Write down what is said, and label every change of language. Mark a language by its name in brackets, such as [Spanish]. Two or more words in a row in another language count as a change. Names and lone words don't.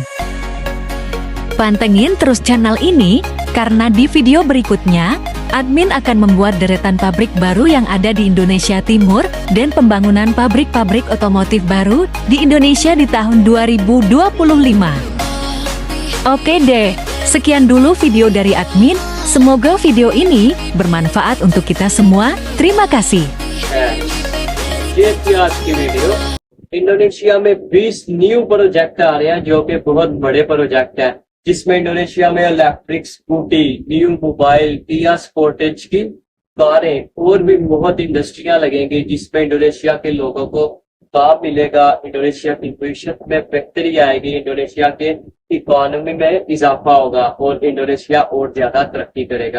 [Indonesian] Pantengin terus channel ini, karena di video berikutnya, admin akan membuat deretan pabrik baru yang ada di Indonesia Timur dan pembangunan pabrik-pabrik otomotif baru di Indonesia di tahun 2025. Oke deh, sekian dulu video dari admin. Semoga video ini bermanfaat untuk kita semua. Terima kasih. [Urdu] یہ تھی آج کی ویڈیو. انڈونیشیا میں 20 [English] new project [Urdu] آ رہے ہیں جو کہ بہت بڑے پروجیکٹ ہیں، جس میں انڈونیشیا میں [English] electric scooty, new mobile, [Urdu] کیا اسپورٹیج کی کاریں اور بھی بہت انڈسٹریاں لگیں گی، جس میں انڈونیشیا کے لوگوں کو کام ملے گا، انڈونیشیا کی معیشت میں بہتری آئے گی، انڈونیشیا کے اکانومی میں اضافہ ہوگا اور انڈونیشیا اور زیادہ ترقی کرے گا.